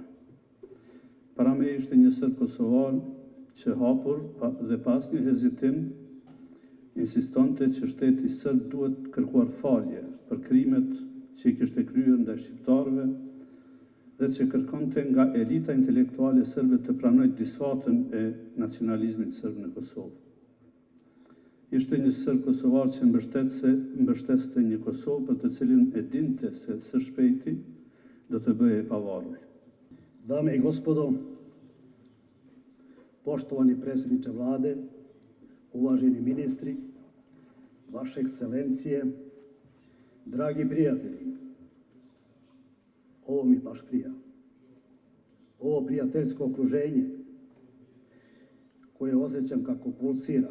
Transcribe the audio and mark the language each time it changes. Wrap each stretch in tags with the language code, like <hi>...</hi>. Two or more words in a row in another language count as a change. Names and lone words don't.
<sq>Para meje ishte një serb kosovar që hapur dhe pas një hezitim insistonte që shteti serb duhet kërkuar falje për krimet që i kishte kryer ndaj shqiptarëve dhe që kërkonte nga elita intelektuale serbe të pranojë disfatën e nacionalizmit serb në Kosovë. Ishte një serb kosovar që mbështeste një Kosovë për të cilin e dinte se së shpejti do të bëhej e pavarur.</sq> <bs>Dame i gospodo, poštovani predsjedniče vlade, uvaženi ministri, vaše ekscelencije, dragi prijatelji, ovo mi baš prija. Ovo prijateljsko okruženje koje osjećam kako pulsira.</bs>